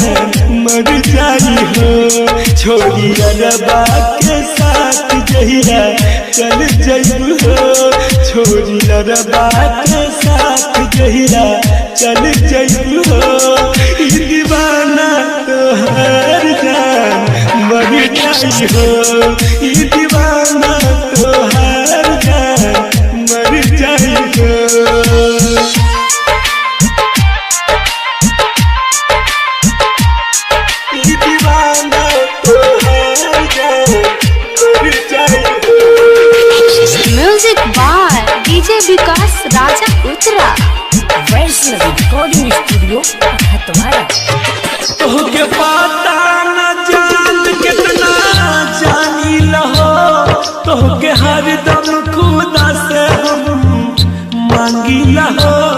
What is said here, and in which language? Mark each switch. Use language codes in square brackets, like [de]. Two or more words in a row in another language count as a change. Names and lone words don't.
[bho] मर जाई हो छोड़ी अरबा के साथ जहिया चल जइबू हो छोड़ी अरबा के साथ जहिया चल जइबू हो ई दीवाना तोहार जान मर जाई हो ई दीवाना तोहार जान मर जाई हो [en] music by DJ Vikas Raja Uttara. Vaishnavi recording studio Khatwara. [bho] तोहके पता न जान कितना जानी लहो तोहके हरदम खुदा से हम मांगी लहो